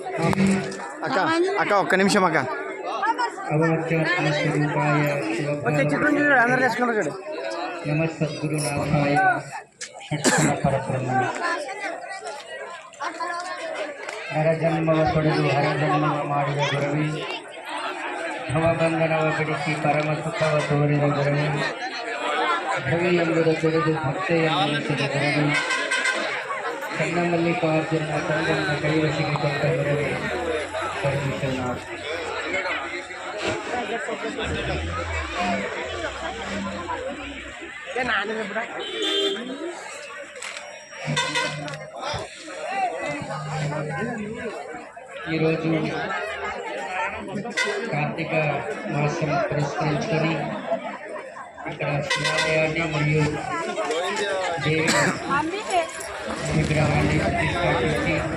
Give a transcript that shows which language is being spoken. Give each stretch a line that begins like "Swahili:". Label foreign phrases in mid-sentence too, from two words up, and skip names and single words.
Telugu: అక్క అక్క ఒక్క నిమిషం అక్క.
Sanskrit: అవాచ్యాత్మస్వరూపాయ నమ సద్గురునాథాయ షట్కణ పరబ్రహ్మణే.
Kannada: ನರಜನ್ಮವ ಪಡೆದು ಹರಜನ್ಮವ ಮಾಡಿದ ಗುರವೇ, ಭವಬಂಧನವ ಬಿಡಿಸಿ ಪರಮ ಸುಖವ ತೋರಿದ ಗುರವೇ, ಭವಿ ಎಂಬುದ ತಿಳಿದು ಭಕ್ತೆಯನ್ನು ನೆನೆಸಿದ ಗುರವೇ, ಕಣ್ಣ ಮಲ್ಲಿಕಾರ್ಜುನ ತಂದನ್ನ ಕೈವಶಿಗೆ ಕೊಟ್ಟ ಗುರವೇ, ಪರಮೇಶ್ವರನಾಥ.
Telugu: ఈరోజు కార్తీక మాసం పురస్కరించుకొని ఇక్కడ శివాలయాన్ని మరియు దేవి విగ్రహాన్ని ప్రతిష్టాపించి